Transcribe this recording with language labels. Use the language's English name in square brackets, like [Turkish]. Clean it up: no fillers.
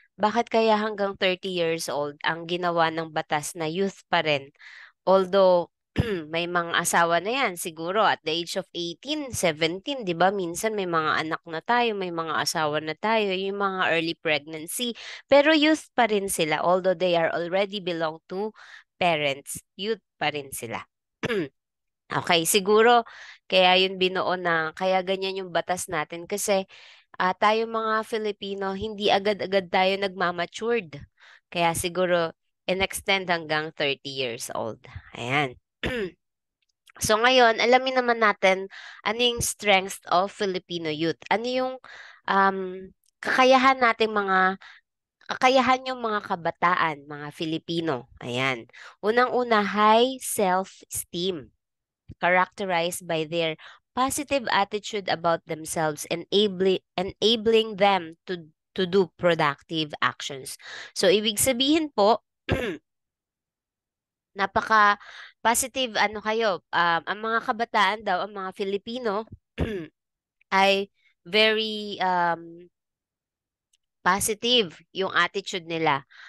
[Filipino] Bakit kaya hanggang 30 years old ang ginawa ng batas na youth pa rin? Although, may mga asawa na yan, siguro [English] at the age of 18, 17, [Filipino] di ba? Minsan may mga anak na tayo, may mga asawa na tayo, yung mga early pregnancy. Pero youth pa rin sila, although [English] they are already belong to parents, [Filipino] youth pa rin sila. Okay, siguro kaya yun binuo na, kaya ganyan yung batas natin kasi tayo mga Filipino, hindi agad-agad tayo nagmamatured. Kaya siguro in-extend hanggang 30 years old. Ayan. So ngayon, alamin naman natin ano yung [English] strength of Filipino youth. [Filipino] Ano yung um, kakayahan nating kakayahan yung mga kabataan, mga Filipino. Ayan. Unang-una, [English] high self-esteem characterized by their positive attitude about themselves, enabling them to do productive actions. [Filipino] So, ibig sabihin po, napaka positive ano kayo, ang mga kabataan daw, ang mga Filipino ay [English] very positive [Filipino] yung attitude nila.